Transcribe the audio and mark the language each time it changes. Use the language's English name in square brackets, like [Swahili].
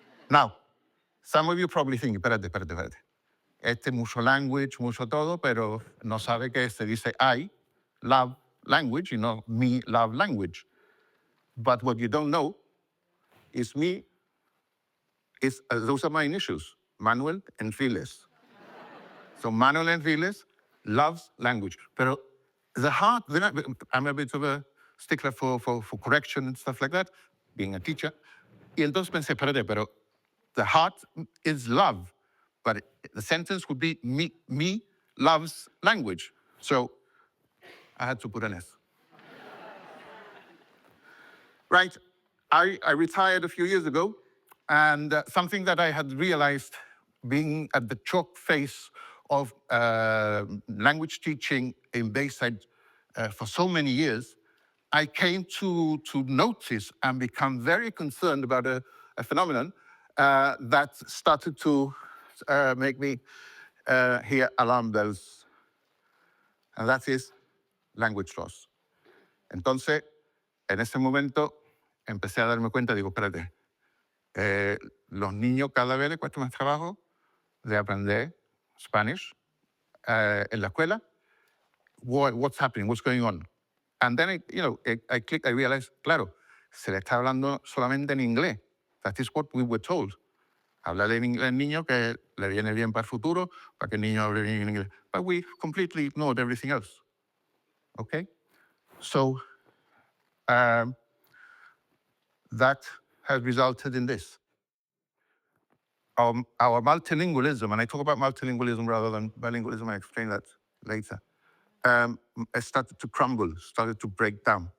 [English] Now, some of you probably think, [Spanish] espérate. Este mucho [English] language, [Spanish] mucho todo, pero no sabe que se dice [English] I love language, you know, me love language. But what you don't know is those are my initials, Manuel Enriles. So Manuel Enriles loves language. [Spanish] Pero [English] the heart, I'm a bit of a stickler for correction and stuff like that, being a teacher. [Spanish] Y entonces pensé, pero [English] the heart is love. But the sentence would be me loves language. So I had to put an S. Right, I retired a few years ago, and something that I had realized being at the chalk face of language teaching in Bayside for so many years, I came to notice and become very concerned about a phenomenon that started to make me hear alarm bells, and that is language loss. [Spanish] Entonces, en ese momento, empecé a darme cuenta, digo, espérate, los niños cada vez les cuesta más trabajo de aprender Spanish en la escuela. [English] What's happening? What's going on? And then, I clicked, I realized, [Spanish] claro, se le está hablando solamente en inglés. [English] That is what we were told. [Spanish] Hablarle en inglés al niño que le viene bien para el futuro, para que el niño hable bien en inglés. [English] But we completely ignored everything else. Okay? So, that has resulted in this. Our multilingualism, and I talk about multilingualism rather than bilingualism, I explain that later, started to crumble, started to break down.